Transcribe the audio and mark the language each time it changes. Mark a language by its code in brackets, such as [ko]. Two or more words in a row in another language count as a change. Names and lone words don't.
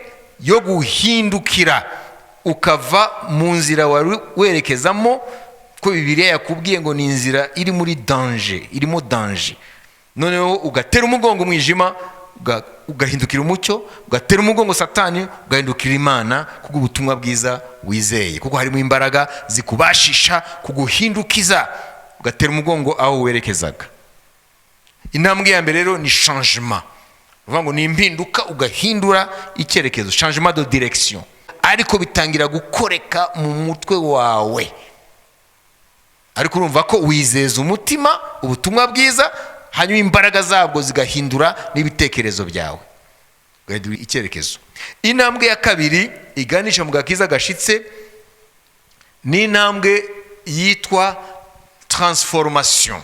[rw] yo guhindukira ukava mu nzira wari werekezamo, ko Bibiliya yakubwiye ngo ni inzira iri muri danger, irimo danger, noneho ugatera umugongo mwijima, ugahindukira umucyo, ugatera umugongo Satani, ugahindukira Imana kubwo ubutumwa bwiza wizeye, kuko harimo imbaraga zikubashisha kuguhindukiza, ugatera umugongo aho werekezaga. Intambwe ya mbere rero ni changement, uvuga ngo ni impinduka, ugahindura icyerekezo, [fr] changement de direction, [rw] ariko bitangira gukoreka mu mutwe wawe, ariko urumva ko wizeza umutima ubutumwa bwiza, hanyuma imbaraga zabwo zigahindura n'ibitekerezo byawe, ugahindura icyerekezo. Intambwe ya kabiri iganisha mu gakiza gashitse ni intambwe yitwa transformation.